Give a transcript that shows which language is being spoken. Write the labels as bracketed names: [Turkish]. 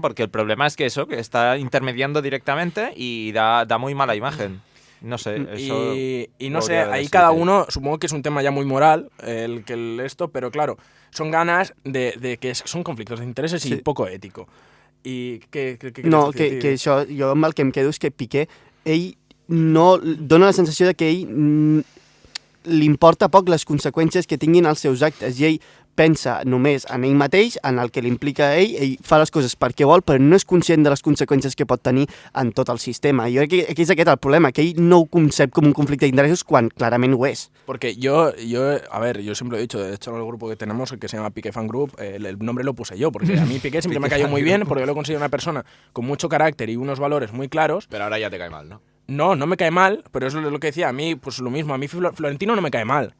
[Spanish] Porque el problema es que que está intermediando directamente y da muy mala imagen. No sé, eso... Y no sé, ahí cada uno, supongo que es un tema ya muy moral, esto, pero claro, son ganas de que son conflictos de intereses [Catalan] i poco ètico. I què no, que això, jo amb el que em quedo és que Piqué, ell no dona la sensació de que ell li importa poc les conseqüències que tinguin els seus actes i ell pensa només en ell mateix, en el que l'implica a ell fa les coses perquè vol, però no és conscient de les conseqüències que pot tenir en tot el sistema. Jo crec que és aquest el problema, que ell no ho concep com un conflicte d'interessos quan clarament ho és. [Spanish] Porque yo siempre he dicho, de hecho en el grupo que tenemos, el que se llama Piqué Fan Group, el nombre lo puse yo, porque a mí Piqué siempre me cayó muy bien, porque yo lo considero una persona con mucho carácter y unos valores muy claros. Pero ahora ya te cae mal, ¿no? No me cae mal, pero eso es lo que decía. A mí, pues lo mismo. A mí Florentino no me cae mal.